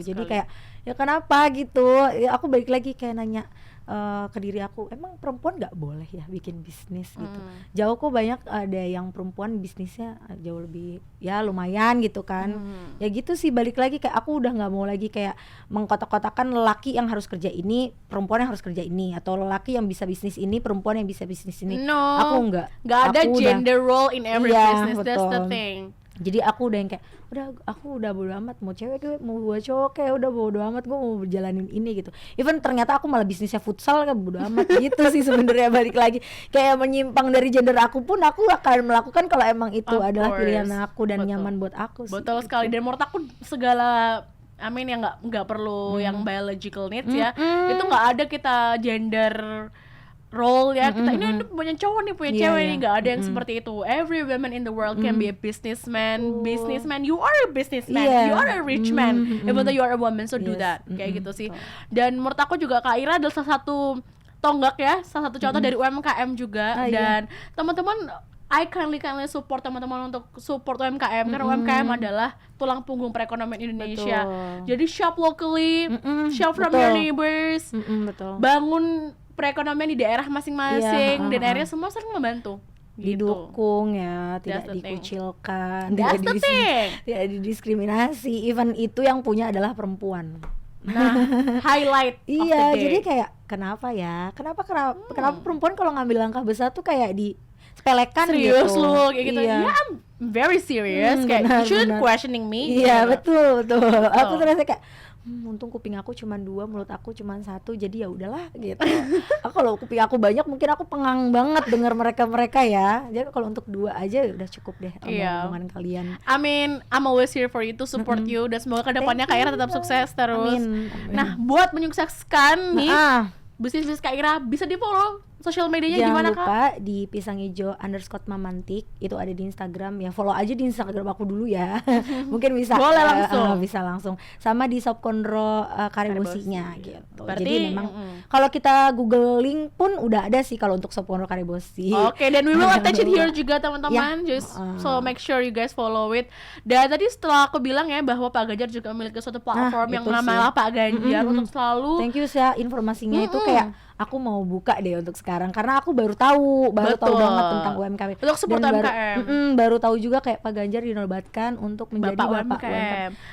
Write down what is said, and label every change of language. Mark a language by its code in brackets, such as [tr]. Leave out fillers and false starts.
[id] Jadi kayak ya kenapa gitu, ya aku balik lagi kayak nanya ke diri aku, emang perempuan nggak boleh ya bikin bisnis gitu. Jauh kok banyak ada yang perempuan bisnisnya jauh lebih ya lumayan gitu kan. Ya gitu sih, balik lagi kayak aku udah nggak mau lagi kayak mengkotak-kotakan lelaki yang harus kerja ini, perempuan yang harus kerja ini, atau lelaki yang bisa bisnis ini, perempuan yang bisa bisnis ini. Aku nggak [en] ada gender role in every business. [id] Betul. [en] That's the thing. [id] Jadi aku udah yang kayak aku udah bodo amat, mau cewek kayak mau buat cowok kayak udah bodo amat, gue mau berjalanin ini gitu. Even ternyata aku malah bisnisnya futsal kan bodo amat gitu sih sebenarnya. Balik lagi kayak menyimpang dari gender aku pun aku akan melakukan kalau emang itu adalah pilihan aku dan nyaman buat aku sih. Betul sekali. Dan menurut aku segala yang nggak perlu yang biological needs ya, itu nggak ada kita gender role ya, kita ini punya cowok nih, punya cewek nih, nggak ada yang seperti itu. [en] Every woman in the world can be a businessman. You are a businessman, you are a rich man, even though you are a woman, so do that. [id] Kayak gitu sih. Dan menurut aku juga Kak Ira adalah salah satu tonggak ya, salah satu contoh dari UMKM juga. Dan teman-teman, [en] I kindly support [id] teman-teman untuk support UMKM, karena UMKM adalah tulang punggung perekonomian Indonesia. Jadi [en] shop locally, shop from your neighbors, [id] bangun perekonomian di daerah masing-masing, dan akhirnya semua sering membantu. Didukung ya, tidak dikucilkan, tidak didiskriminasi. Even itu yang punya adalah perempuan. [en] Nah, highlight of the day. [id] Jadi kayak kenapa perempuan kalau ngambil langkah besar tuh kayak disepelekan gitu. Serius lu kayak gitu. Ya, [en] I'm very serious. Kayak you shouldn't questioning me. [id] Iya, betul. Aku terasa kayak untung kuping aku cuma 2, mulut aku cuma 1, jadi ya udahlah gitu. Kalau kuping aku banyak mungkin aku pengang banget dengar mereka ya. Jadi kalau untuk 2 aja udah cukup deh omongan kalian. [en] I'm always here for you to support you, [id] dan semoga kedepannya Kak Ira tetap sukses terus. Amin. Nah, buat menyukseskan nih bisnis Kak Ira, bisa di follow sosial medianya gimana Kak? Jangan lupa di _mamantik itu ada di Instagram ya, follow aja di Instagram aku dulu ya. Mungkin bisa boleh langsung. Bisa langsung. Sama di Sopkondro Karibosinya gitu. Berarti, jadi memang kalau kita googling pun udah ada sih kalau untuk Sopkondro Karibosi. [en] Oke, dan we will attach it here [id] juga teman-teman. [en] Just so make sure you guys follow it. [id] Dan tadi setelah aku bilang ya bahwa Pak Ganjar juga memiliki suatu platform yang namanya Pak Ganjar untuk selalu. [en] Thank you [id] ya informasinya itu kayak aku mau buka deh untuk sekarang karena aku baru tahu banget tentang UMKM. Untuk support UMKM. Baru tahu juga kayak Pak Ganjar dinobatkan untuk menjadi Bapak UMKM.